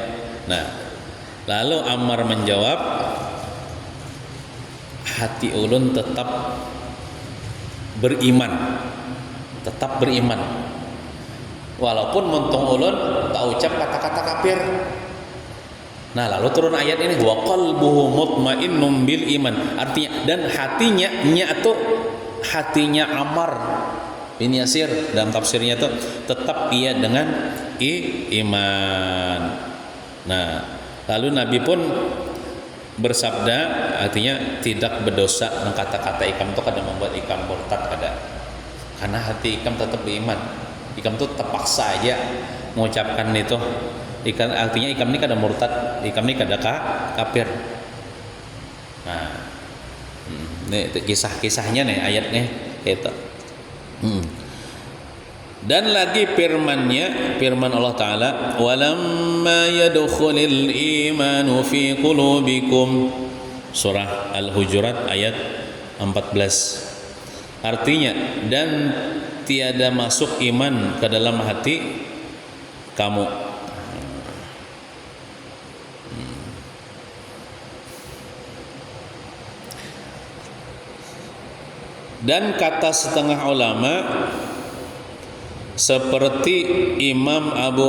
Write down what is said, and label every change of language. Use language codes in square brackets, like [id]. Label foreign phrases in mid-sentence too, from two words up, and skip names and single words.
[id] Nah, lalu Ammar menjawab, hati ulun tetap beriman, walaupun mentung ulun tak ucap kata-kata kafir. Nah, lalu turun ayat ini, [ar] وقلبه مطمئن بالإيمان. [id] Artinya, dan hatinya Ammar bin Yasir dalam tafsirnya itu tetap ia dengan iman. Nah, lalu Nabi pun bersabda, artinya tidak berdosa. Kata-kata ikam itu kadang membuat ikam murtad kada, karena hati ikam tetap beriman. Ikam itu terpaksa aja mengucapkan itu. Artinya ikam ini kada murtad, ikam ini kada kafir. Nah, ini kisah-kisahnya nih ayatnya itu. Dan lagi firman Allah Ta'ala, [ar] ولما يدخل الإيمان في قلوبكم, [id] surah Al-Hujurat ayat 14. Artinya, dan tiada masuk iman ke dalam hati kamu. Dan kata setengah ulama seperti Imam Abu